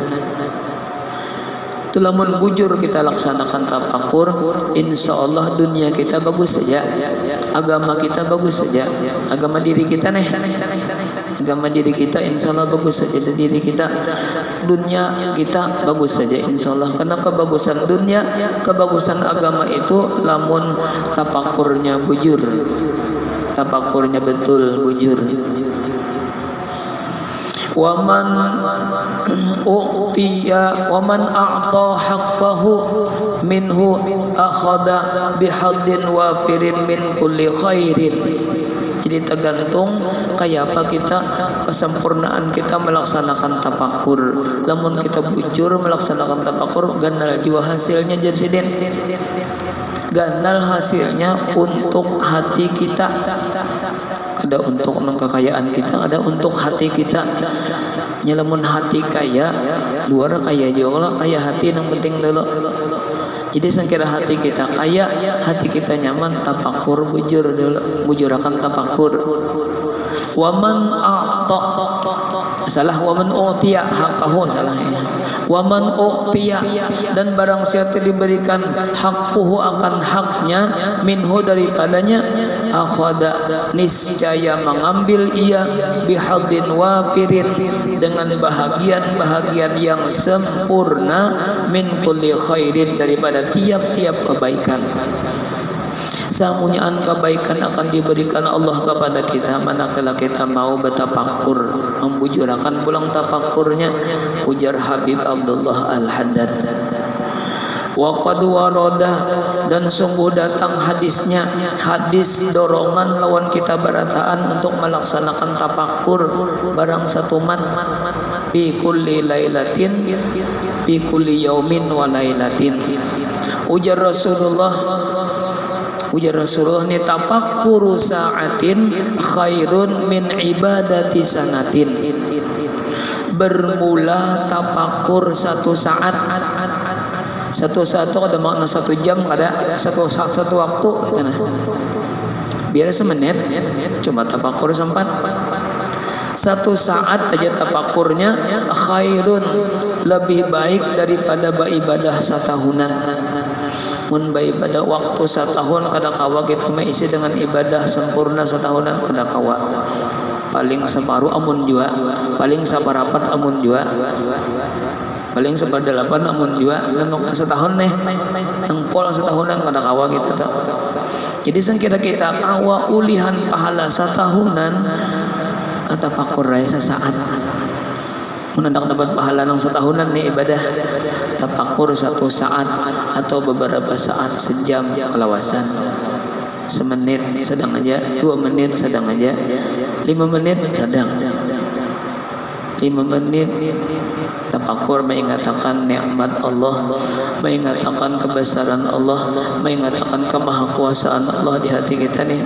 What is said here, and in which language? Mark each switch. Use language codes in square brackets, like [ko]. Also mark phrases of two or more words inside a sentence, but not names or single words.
[bjn] Itu lamun bujur kita laksanakan tafakur, [ar] إن شاء الله [bjn] dunia kita bagus saja, agama kita bagus saja, agama diri kita nih, agama diri kita [ar] إن شاء الله [bjn] bagus saja, diri kita, dunia kita bagus saja [ar] إن شاء الله. [bjn] Karena kebagusan dunia, kebagusan agama itu lamun tafakurnya bujur, tafakurnya betul bujur. [ar] ومن أوتي ومن أعطى حقه منه أخذ بحظ وافر من كل خير. [id] Jadi tergantung kayak apa kita, kesempurnaan kita melaksanakan tafakur. [bjn] Lamun kita bujur melaksanakan tafakur, ganal juga hasilnya jasiden, ganal hasilnya untuk hati kita. [id] Ada untuk kekayaan kita, ada untuk hati kita. [bjn] Nyelamun hati kaya, luar kaya juga, kaya hati yang penting dulu. Jadi sangkira hati kita kaya, hati kita nyaman, tafakur bujur dulu, bujurakan tafakur. [ar] ومن أعطى, salah, ومن أوتي حقه, [id] salah ya. [ar] ومن أوتي, [id] dan barang siapa diberikan haqquhu, akan haknya, minhu, daripadanya, akhada, niscaya mengambil ia, [ar] بحظ وافر, [id] dengan bahagian yang sempurna, [ar] من كل خير, [id] daripada tiap-tiap kebaikan. [bjn] Samunyaan kebaikan akan diberikan Allah kepada kita manakala kita mau bertafakur, membujurakan pulang tafakurnya. Ujar Habib Abdullah Al-Haddad. [ar] وقد ورد, [bjn] dan sungguh datang hadisnya, hadis dorongan lawan kita berataan untuk melaksanakan tafakur barang satu mat, [ar] في كل ليلة في كل يوم وليلة. Ujar Rasulullah ni تفكر ساعة خير من عبادة سنة. [id] Bermula tafakur satu saat, satu ada makna 1 jam, ada satu waktu biar semenit, cuma tafakur sempat. 1 saat aja tafakurnya, khairun, [bjn] lebih baik daripada beribadah satahunan. Mun beribadah waktu 1 tahun kada kawa kita mengisi dengan ibadah sempurna setahunan kada kawa. Paling separuh amun jua, paling saparapat amun jua, paling seperdelapan amun jua. Dan waktu 1 tahun nih, engpol setahunan kada kawa kita. Jadi sangkira kita kawa ulihan pahala setahunan, tafakur raya sesaat. Menandang dapat pahala nang setahunan nih ibadah tafakur 1 saat atau beberapa saat, sejam kelawasan, semenit sedang aja, 2 menit sedang aja, 5 menit sedang, 5 menit tafakur mengatakan nikmat Allah, mengatakan kebesaran Allah, mengatakan kemahakuasaan Allah di hati kita nih.